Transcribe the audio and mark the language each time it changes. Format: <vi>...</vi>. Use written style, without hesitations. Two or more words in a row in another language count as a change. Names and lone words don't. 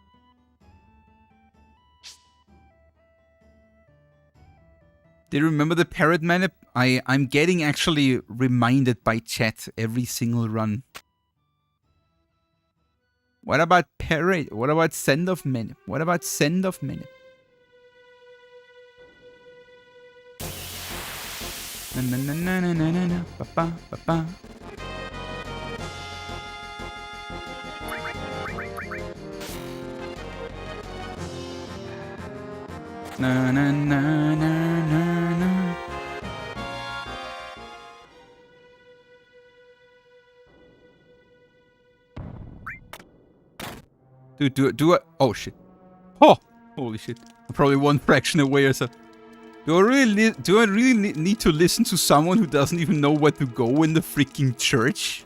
<en>Do you remember the parrot manip? I'm getting actually reminded by chat every single run. What about parrot? What about send off manip? What about send off manip? Na na na na na na na ba ba ba ba. Na na na na na na. Do it. Oh shit. Oh, holy shit. I'm probably one fraction away or so. Do I really need to listen to someone who doesn't even know where to go in the freaking church?</en>